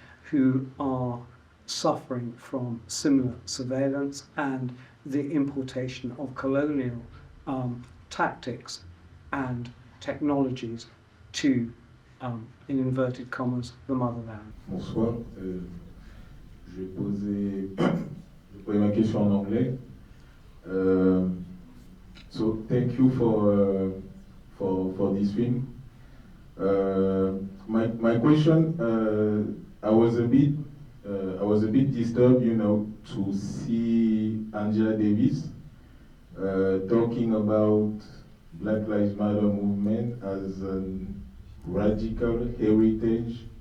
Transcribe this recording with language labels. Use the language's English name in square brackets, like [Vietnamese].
[English] who are suffering from similar surveillance and the importation of colonial tactics and technologies to, in inverted commas, the motherland. [French] Bonsoir. Je vais poser ma question en anglais. [English] So thank you for this film. My question, I was a bit disturbed, to see Angela Davis talking about Black Lives Matter movement as a radical heritage